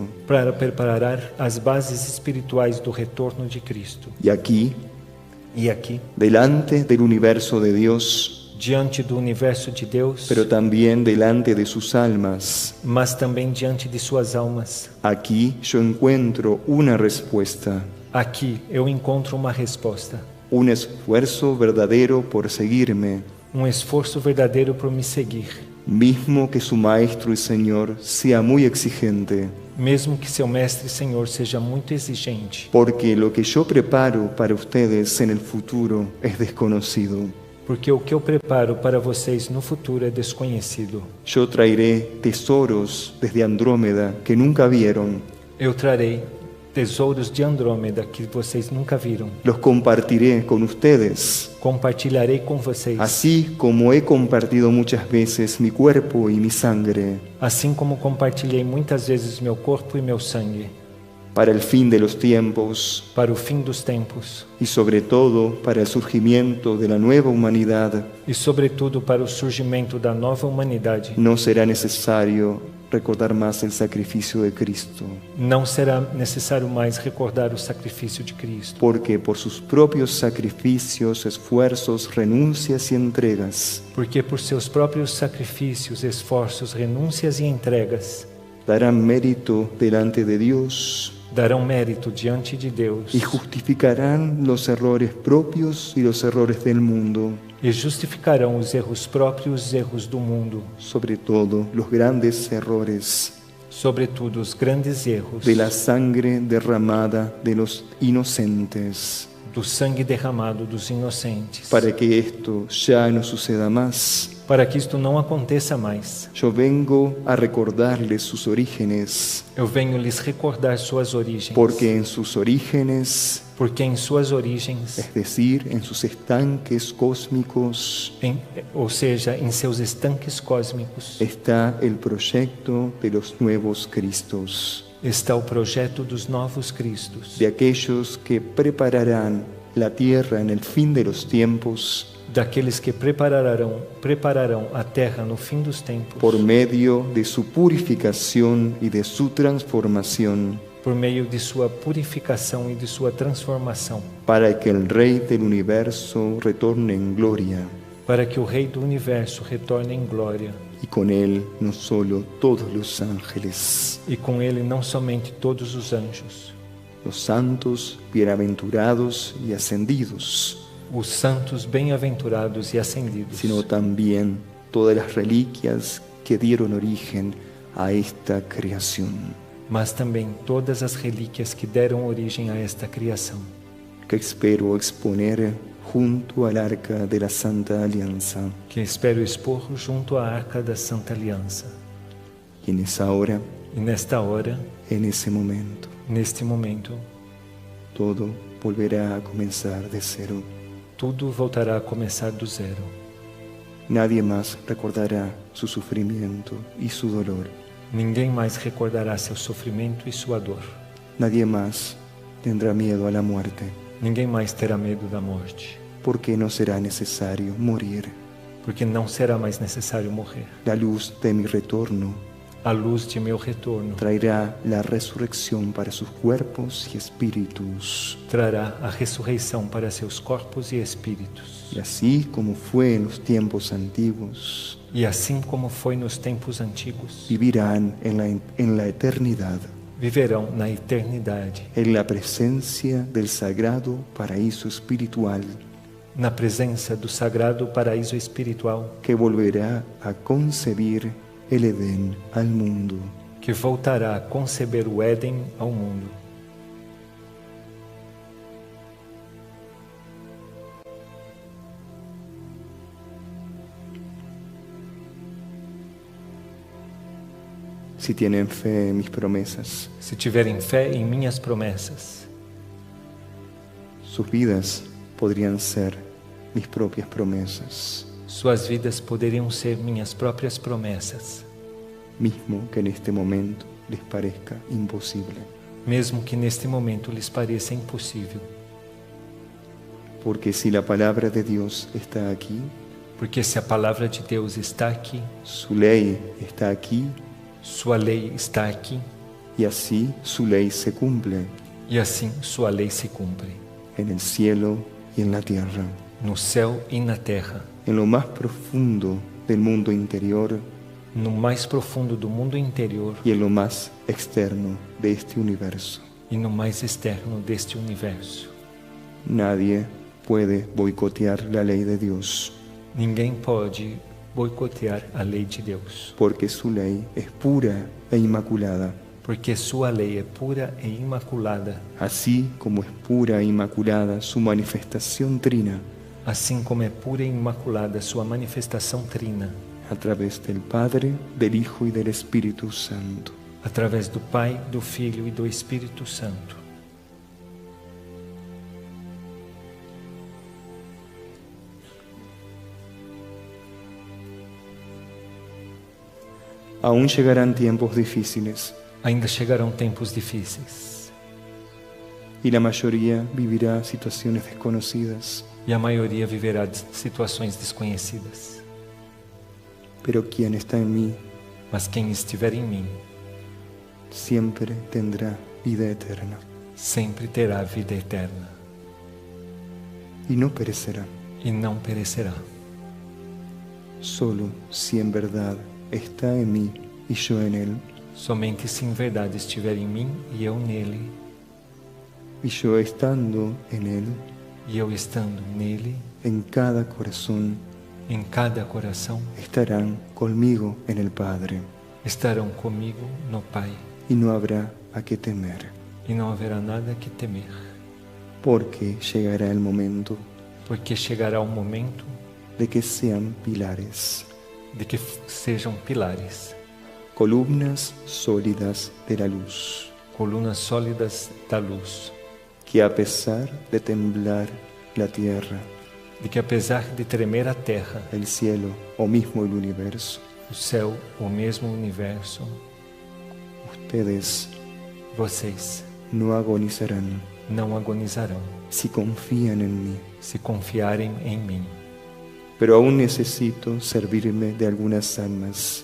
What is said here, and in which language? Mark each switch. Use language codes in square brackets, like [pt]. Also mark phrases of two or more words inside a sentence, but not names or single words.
[pt] para preparar as bases espirituais do retorno de Cristo. [es] Y aquí, [pt] E aqui, [es] delante del universo de Dios, [pt] diante do universo de Deus, [es] pero también delante de sus almas, [pt] mas também diante de suas almas, [es] aquí yo encuentro una respuesta, [pt] aqui eu encontro uma resposta, [es] un esfuerzo verdadero por seguirme, [pt] um esforço verdadeiro por me seguir, [es] mismo que su Maestro y Señor sea muy exigente, [pt] mesmo que seu mestre e Senhor seja muito exigente, [es] porque lo que yo preparo para ustedes en el futuro es desconocido. [pt] porque o que eu preparo para vocês no futuro é desconhecido. [es] Yo traeré tesoros desde Andrómeda que nunca vieron, [pt] Eu trarei tesouros de Andrômeda que vocês nunca viram. [es] los compartiré con ustedes, [pt] Compartilharei com vocês, [es] así como he compartido muchas veces mi cuerpo y mi sangre, [pt] assim como compartilhei muitas vezes meu corpo e meu sangue, [es] para el fin de los tiempos [pt] para o fim dos tempos [es] y sobre todo para el surgimiento de la nueva humanidad. [pt] e, sobretudo, para o surgimento da nova humanidade. [es] No será necesario recordar más el sacrificio de Cristo, [pt] Não será necessário mais recordar o sacrifício de Cristo, [es] porque por sus propios sacrificios, esfuerzos, renuncias y entregas, [pt] porque por seus próprios sacrifícios, esforços, renúncias e entregas, [es] darán mérito delante de Dios [pt] darão mérito diante de Deus [es] y justificarán los errores propios y los errores del mundo, [pt] e justificarão os erros próprios e os erros do mundo, [es] sobre todo los grandes errores [pt] sobretudo os grandes erros [es] de la sangre derramada de los inocentes, [pt] do sangue derramado dos inocentes. [es] para que esto ya no suceda más. [pt] Para que isto não aconteça mais, [es] Yo vengo a recordarles sus orígenes, [pt] eu venho lhes recordar suas origens, [es] porque en sus orígenes, [pt] porque em suas origens, [es] es decir, en sus estanques cósmicos, [pt] ou seja, em seus estanques cósmicos, [es] está el proyecto de los nuevos Cristos, [pt] está o projeto dos novos Cristos, [es] de aquellos que prepararán la tierra en el fin de los tiempos [pt] daqueles que prepararão a terra no fim dos tempos, [es] por medio de su purificación y de su transformación, [pt] por meio de sua purificação e de sua transformação, [es] para que el Rey del universo retorne en gloria, [pt] para que o Rei do Universo retorne em glória, [es] y con él no solo todos los ángeles, [pt] e com ele não somente todos os anjos, [es] los santos, bienaventurados y ascendidos, [pt] os santos bem-aventurados e ascendidos, [es] sino también todas las reliquias que dieron origen a esta creación, [pt] mas também todas as relíquias que deram origem a esta criação, [es] que espero exponer junto al arca de la Santa Alianza. [pt] que espero expor junto à Arca da Santa Aliança. [es] Y en esa hora, [pt] E nesta hora, [es] en ese momento, [pt] neste momento, [es] todo volverá a comenzar de cero. [pt] tudo voltará a começar do zero. [es] Nadie más recordará su sufrimiento y su dolor. [pt] Ninguém mais recordará seu sofrimento e sua dor. [es] Nadie más tendrá miedo a la muerte, [pt] Ninguém mais terá medo da morte, [es] porque no será necesario morir. [pt] porque não será mais necessário morrer. [es] La luz de mi retorno [pt] A luz de meu retorno [es] traerá la resurrección para sus cuerpos y espíritus. [pt] trará a ressurreição para seus corpos e espíritos. [es] Y así como fue en los tiempos antiguos, [pt] E assim como foi nos tempos antigos, [es] vivirán en la eternidad, [pt] viverão na eternidade, [es] en la presencia del sagrado paraíso espiritual, [pt] na presença do sagrado paraíso espiritual [es] que volverá a concebir el Edén al mundo. [pt] que voltará a conceber o Éden ao mundo. [es] Si tienen fe en mis promesas, [pt] Se tiverem fé em minhas promessas, [es] sus vidas podrían ser mis propias promesas, [pt] suas vidas poderiam ser minhas próprias promessas, [es] mismo que en este momento les parezca imposible. [pt] mesmo que neste momento lhes pareça impossível. [es] Porque si la palabra de Dios está aquí, [pt] Porque se a palavra de Deus está aqui, [es] su ley está aquí, [pt] sua lei está aqui, [es] y así su ley se cumple [pt] e assim sua lei se cumpre, [es] en el cielo y en la tierra, [pt] no céu e na terra, [es] en lo más profundo del mundo interior [pt] no mais profundo do mundo interior [es] y en lo más externo de este universo. [pt] e no mais externo deste universo. [es] Nadie puede boicotear la ley de Dios, [pt] Ninguém pode boicotear a lei de Deus, [es] porque su ley es pura e inmaculada, [pt] porque sua lei é pura e imaculada, [es] así como es pura e inmaculada su manifestación trina [pt] assim como é pura e imaculada sua manifestação trina, [es] a través del Padre, del Hijo y del Espíritu Santo. [pt] através do Pai, do Filho e do Espírito Santo. [es] Aún llegarán tiempos difíciles [pt] Ainda chegarão tempos difíceis, [es] y la mayoría vivirá situaciones desconocidas, [pt] e a maioria viverá situações desconhecidas. [es] pero quien está en mí [pt] Mas quem estiver em mim [es] siempre tendrá vida eterna [pt] sempre terá vida eterna [es] y no perecerá, [pt] e não perecerá. [es] solo si en verdad está en mí y yo en él, [pt] Somente se em verdade estiver em mim e eu nele, [es] y yo estando en él, [pt] e eu estando nele, [es] en cada corazón [pt] em cada coração, [es] estarán conmigo en el Padre, [pt] estarão comigo no Pai, [es] y no habrá a qué temer, [pt] e não haverá nada que temer, [es] porque llegará el momento [pt] porque chegará o momento [es] de que sean pilares, [pt] de que sejam pilares, [es] columnas sólidas de la luz, [pt] colunas sólidas da luz, [es] que a pesar de temblar la tierra, [pt] de que apesar de tremer a terra, [es] el cielo o mismo el universo, [pt] o céu, o mesmo universo, [es] ustedes [pt] vocês [es] no agonizarán [pt] não agonizarão [es] si confían en mí. [pt] se confiarem em mim. [es] Pero aún necesito servirme de algunas almas